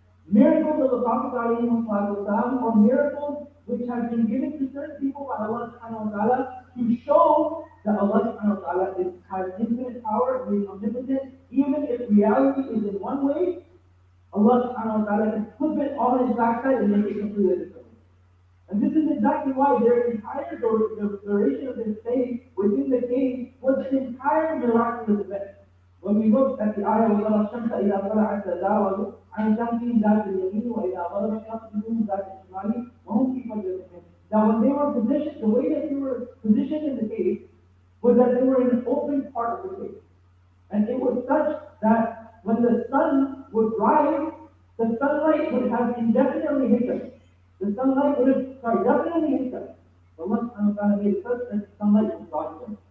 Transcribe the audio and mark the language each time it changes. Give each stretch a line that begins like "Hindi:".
English: Miracles of the Prophet ﷺ, or miracles which have been given to certain people by Allah subhanahu wa ta'ala to show that Allah subhanahu wa ta'ala has infinite power, is omnipotent. Even if reality is in one way, Allah subhanahu wa ta'ala can flip it on his backside and make it completely different. And this is exactly why their entire duration of their stay within the cave was an entire miraculous event. When we look at the ayah,
Arabic: وَتَرَى الشَّمْسَ إِذَا طَلَعَتْ تَزَاوَرُ عَنْ شَمْسِهِمْ ذَاتِ الْيَمِينِ وَإِذَا غَرَبَتْ شَمْسُهُمْ ذَاتِ الشِّمَالِ وَهُمْ فِي فَجْرٍ مِّنْهُ.
English: Now when they were positioned, the way that they were positioned in the cave was that they were in an open part of the cave. And it was such that when the sun would rise, the sunlight would have indefinitely hit them. The sunlight would have, definitely hit them. Allah subhanahu wa ta'ala made it such that the sunlight would block them.